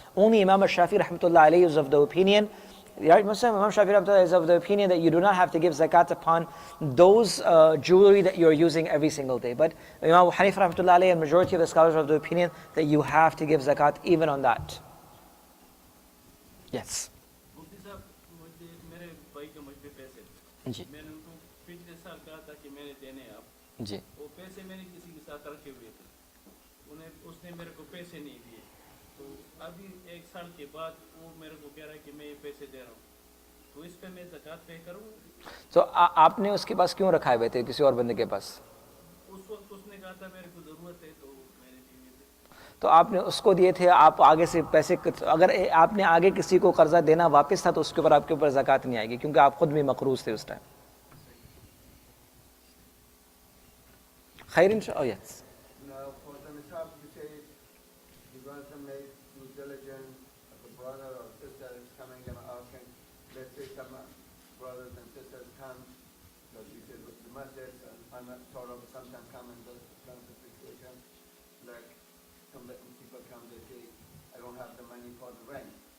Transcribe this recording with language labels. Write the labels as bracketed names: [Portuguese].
[English] Only Imam Shafi rahmatullah alayhi is of the opinion, right, Muslim? Imam Shafi rahmatullah is of the opinion that you do not have to give zakat upon those jewelry that you're using every single day. But Imam Abu Hanifa rahmatullah alayhi and majority of the scholars are of the opinion that you have to give zakat even on that. Yes. [Hindi] मुफ्ती साहब मुझे मेरे भाई के मुझ पे पैसे थे। जी मैंने उनको पिछले साल कहा था कि मैंने देने हैं आप जी वो पैसे मैंने किसी के साथ रखे हुए थे उसने मेरे को पैसे नहीं दिए तो अभी एक साल के बाद वो मेरे को कह रहा है कि मैं ये पैसे दे रहा हूँ तो इस पे मैं ज़कात पे करूँ तो आपने उसके पास क्यों रखाए हुए थे किसी और बंदे के पास? उस वक्त उसने कहा था मेरे को ज़रूरत है तो मैंने दिए थे तो आपने उसको दिए थे, आप आगे से पैसे, अगर आपने आगे किसी को कर्जा देना वापस था तो उसके ऊपर आपके ऊपर ज़कात नहीं आएगी क्योंकि आप खुद भी मकरूज थे उस टाइम। खैर इंशाअल्लाह। Yes. [English] Now, for the nisab, you say you're going to make due diligence if a brother or sister is coming and asking, let's say some brothers and sisters come, like you said with the masjid, and sort of sometimes come in this kind of situation, like some people come, they say, I don't have the money for the rent.